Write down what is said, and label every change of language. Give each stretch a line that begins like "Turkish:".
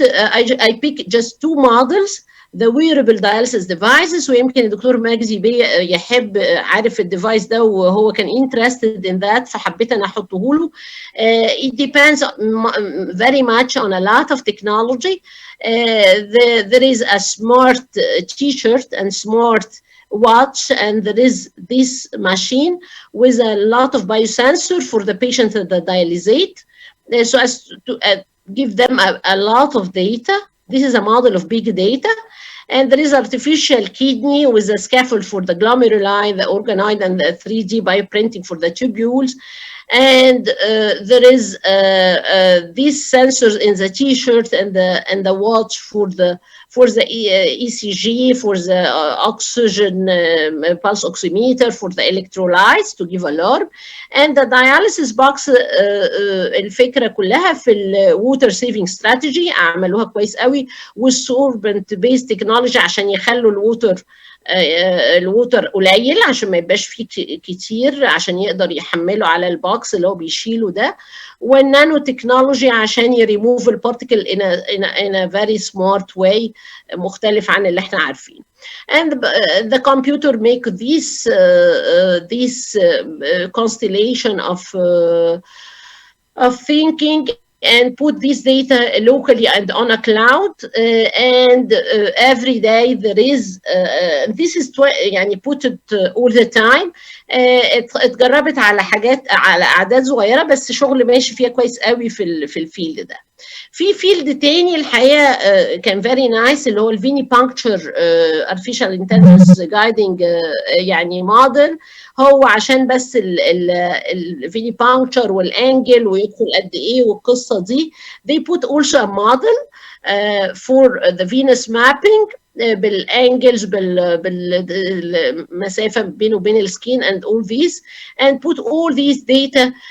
English: I pick just two models, the wearable dialysis devices,
Arabic: ويمكن الدكتور مجدي بيه يحب عارف الديفايس ده وهو كان
English: interested in that
Arabic: فحبيت انا احطه له.
English: It depends very much on a lot of technology. There is a smart t-shirt and smart watch, and there is this machine with a lot of biosensor for the patient that dialysate, so as to give them a lot of data. This is a model of big data. And there is artificial kidney with a scaffold for the glomeruli, the organoid, and the 3D bioprinting for the tubules. And there is these sensors in the t-shirt and the watch for the ECG, for the oxygen pulse oximeter, for the electrolytes to give alarm. And the dialysis box
Arabic: الفكرة كلها في ال
English: water saving strategy
Arabic: عملوها كويس قوي وال
English: sorbent based technology
Arabic: عشان يخلوا الووتر قليل عشان ما يبقاش فيه كتير عشان يقدر يحمله على البوكس اللي هو بيشيله ده, والنانو تكنولوجي عشان يريموف البارتيكل
English: in a very smart way
Arabic: مختلف عن اللي احنا عارفين.
English: And the computer make this constellation of thinking and put this data locally and on a cloud, and every day there is this is يعني put it all the time.
Arabic: اتجربت على حاجات على اعداد صغيره بس شغل ماشي فيها كويس قوي في الفيلد ده. في فيلد تاني الحقيقه كان
English: very nice
Arabic: اللي هو
English: الفيني puncture artificial intelligence guiding
Arabic: يعني موديل, هو عشان بس الفيني بانكتشر والانجل ويدخل قد ايه والقصه دي.
English: They put also a model for the venous mapping
Arabic: بالانجلز بالمسافه بينه وبين السكين
English: and all these, and put all these data